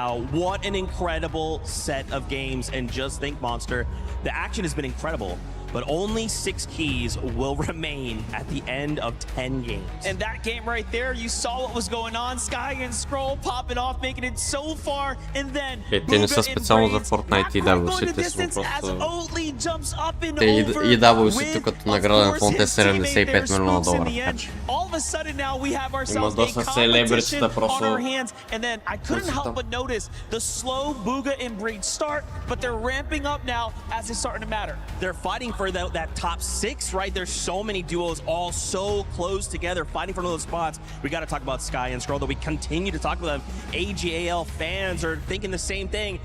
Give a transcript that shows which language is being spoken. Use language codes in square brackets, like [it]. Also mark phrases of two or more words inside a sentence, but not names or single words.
[en] What an incredible set of games. And just think, Monster, the action has been incredible, but only 6 keys will remain at the end of 10 games. And that game right there, you saw what was going on. Sky and Scroll popping off, making it so far, and then [bg] те не са специално за Fortnite и WC-те са просто... Те и WC-то като награден фонд е $75 милиона. Има доста селебритита просто... [en] And then I couldn't help but notice the slow Booga and Breed start, but they're ramping up now as it's starting to matter. They're fighting for that top 6, right? There's so many duos all so close together, fighting for those spots. We got to talk about Sky and Scroll, though we continue to talk about them. AGAL fans are thinking the same thing.